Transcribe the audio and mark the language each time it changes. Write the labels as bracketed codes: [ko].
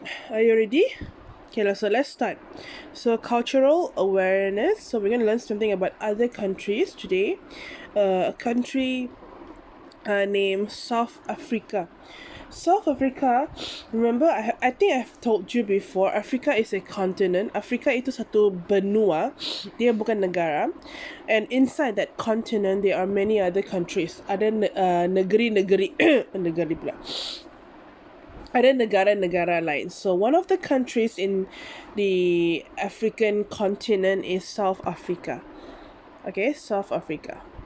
[en] Are you ready? Okay, so let's start. So, cultural awareness. So, we're going to learn something about other countries today. A country named South Africa. South Africa, remember I think I've told you before, Africa is a continent. [ms] Africa itu satu benua, dia bukan negara. [en] And inside that continent there are many other countries. [ms] Ada negeri-negeri negeri pula. Ada negara-negara lain. [en] So one of the countries in the African continent is South Africa. Okay, South Africa.